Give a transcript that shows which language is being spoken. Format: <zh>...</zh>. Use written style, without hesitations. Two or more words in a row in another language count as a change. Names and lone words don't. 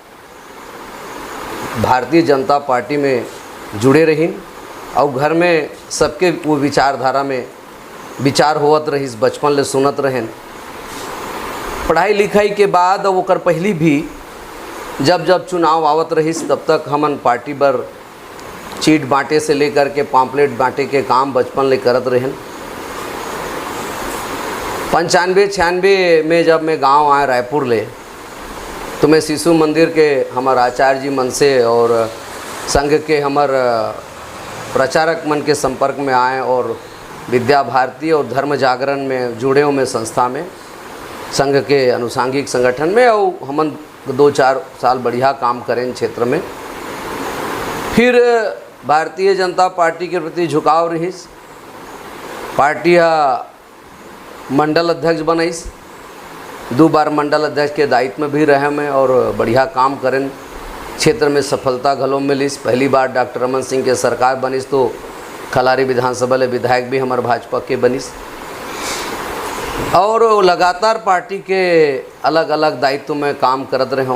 <hne>भारतीय जनता पार्टी में जुड़े रहीन और घर में सबके वो विचारधारा में विचार होवत रहीस, बचपन ले सुनत रहें। पढ़ाई लिखाई के बाद और ओकर पहली भी जब जब चुनाव आवत रहीस तब तक हमन पार्टी बर चीट बांटे से लेकर के पाम्पलेट बांटे के काम बचपन ले करत रहें। 95-96 में जब मैं गांव आए रायपुर ले, तो मैं शिशु मंदिर के हमार आचार्य जी मन से और संघ के हमार प्रचारक मन के संपर्क में आए और विद्या भारती और धर्म जागरण में जुड़े में संस्था में संघ के अनुसांगिक संगठन में, और हमन 2-4 साल बढ़िया काम करें क्षेत्र में। फिर भारतीय जनता पार्टी के प्रति झुकाव रहीस, पार्टी मंडल अध्यक्ष बनाईस, 2 बार मंडल अध्यक्ष के दायित्व में भी रहे मैं और बढ़िया काम करें, क्षेत्र में सफलता घलो मिलीस। पहली बार डॉक्टर रमन सिंह के सरकार बनीस तो खलारी विधानसभा ले विधायक भी हमारे भाजपा के बनीस, और लगातार पार्टी के अलग अलग दायित्व में काम करत रहे हों।</hne>